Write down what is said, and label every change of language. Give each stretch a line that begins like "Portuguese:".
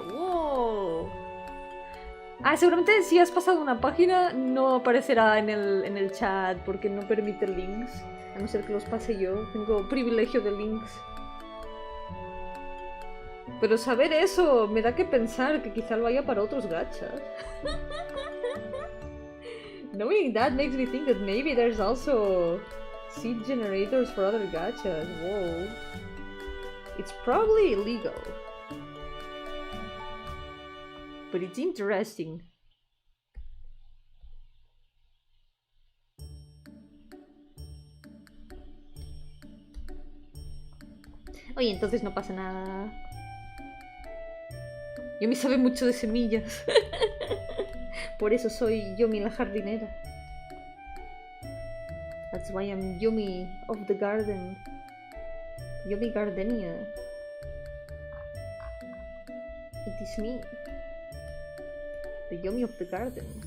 Spanish: ¡Wow! Ah, seguramente si has pasado una página no aparecerá en el chat porque no permite links. A no ser que los pase yo. Tengo privilegio de links. Pero saber eso me da que pensar que quizá lo haya para otros gachas.
English: Knowing that makes me think that maybe there's also seed generators for other gachas. Whoa. It's probably illegal. But it's interesting.
Spanish: Oye, entonces no pasa nada. Yomi sabe mucho de semillas. Por eso soy Yomi la jardinera.
English: That's why I'm Yomi of the garden. Yomi Gardenia. It is me. The Yomi of the garden.